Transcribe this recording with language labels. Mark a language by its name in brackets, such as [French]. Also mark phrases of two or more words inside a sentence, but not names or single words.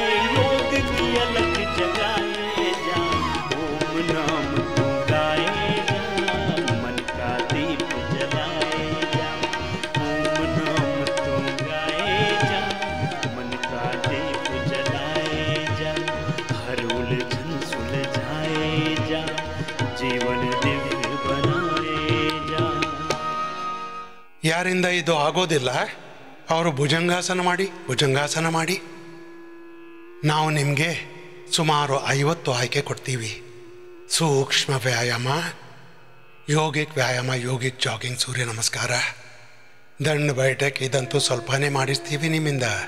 [Hindi] योग की अलख जगाए जा, ओम नाम तू गाए जा, मन का दीप जलाए जा। ओम नाम तू गाए जा, मन का दीप जलाए जा। हर उलझन सुलझाए जा, जीवन दिव्य बनाए जा। [Kannada] ಯಾರಿಂದ ಇದು ಆಗೋದಿಲ್ಲ ಅವರು ಭುಜಂಗಾಸನ ಮಾಡಿ, ಭುಜಂಗಾಸನ ಮಾಡಿ. ನಾವು ನಿಮಗೆ ಸುಮಾರು 50 ಆಯ್ಕೆ ಕೊಡ್ತೀವಿ. ಸೂಕ್ಷ್ಮ ವ್ಯಾಯಾಮ, ಯೋಗಿಕ್ ವ್ಯಾಯಾಮ, [English] yogic jogging, [Kannada] ಸೂರ್ಯ ನಮಸ್ಕಾರ, ದಂಡ ಬೈಠಕ್, ಇದಂತೂ ಸ್ವಲ್ಪನೇ ಮಾಡಿಸ್ತೀವಿ ನಿಮ್ಮಿಂದ.